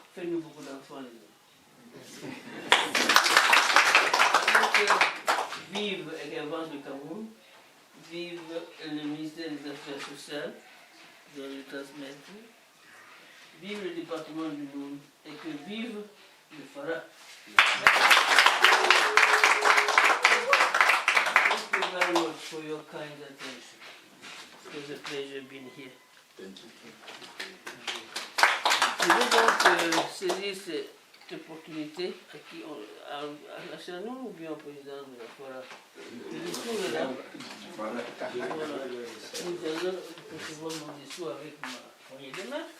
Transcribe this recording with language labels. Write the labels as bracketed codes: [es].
[fr] Faites-nous beaucoup d'enfants, les amis. Vive l'avance du Cameroun. Vive le ministère des Affaires sociales. Je vais le transmettre. Vive le département du Monde. Et que vive le Fara. [en] Thank you very much for your kind attention. It was a pleasure being here. Thank you. [fr] Je vais donc saisir cette opportunité à la Chanou ou bien au président de la Fora. Le discours est là. Nous allons recevoir mon discours avec ma poignée de main.